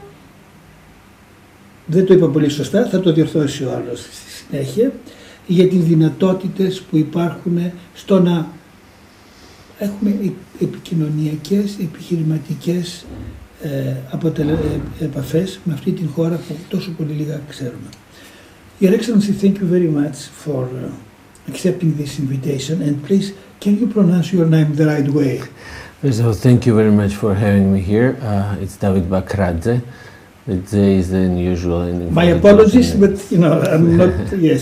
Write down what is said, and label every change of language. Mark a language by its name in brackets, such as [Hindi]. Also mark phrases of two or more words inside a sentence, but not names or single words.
[Greek] Δεν το είπα πολύ σωστά, θα το διορθώσει ο άλλος στη συνέχεια, για τις δυνατότητες που υπάρχουν στο να έχουμε επικοινωνιακές, επιχειρηματικές επαφές με αυτή την χώρα που τόσο πολύ λίγα ξέρουμε. [English] Your Excellency, thank you very much for accepting this invitation, and please, can you pronounce your name the right way? So thank you very much for having me here. It's David Bakradze. The J is the unusual. My apologies, but I'm not. Yes.